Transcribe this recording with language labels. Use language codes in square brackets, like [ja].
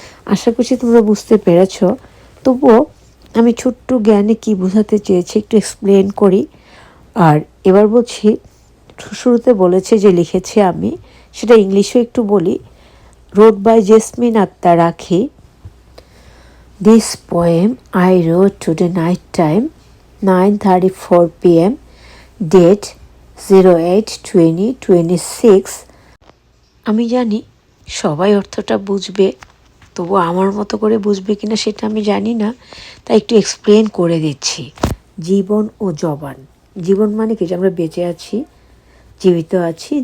[bn] আশা করছি তোমরা বুঝতে পেরেছ। তবুও আমি ছোট্ট জ্ঞানে কি বোঝাতে চেয়েছি একটু এক্সপ্লেন করি। আর এবার বলছি, শুরুতে বলেছে যে লিখেছি আমি, সেটা ইংলিশেও একটু বলি। [en] wrote by Jesmin Akter Akhi. This poem I wrote today night time, 9:34 p.m. Date 08/2026. [bn] আমি জানি সবাই অর্থটা বুঝবে, তবু আমার মতো করে বুঝবে কিনা সেটা আমি জানি না, তাই একটু এক্সপ্লেন করে দিচ্ছি। জীবন ও জবান। জীবন মানে কি? যে আমরা বেঁচে আছি, জীবিত আছি।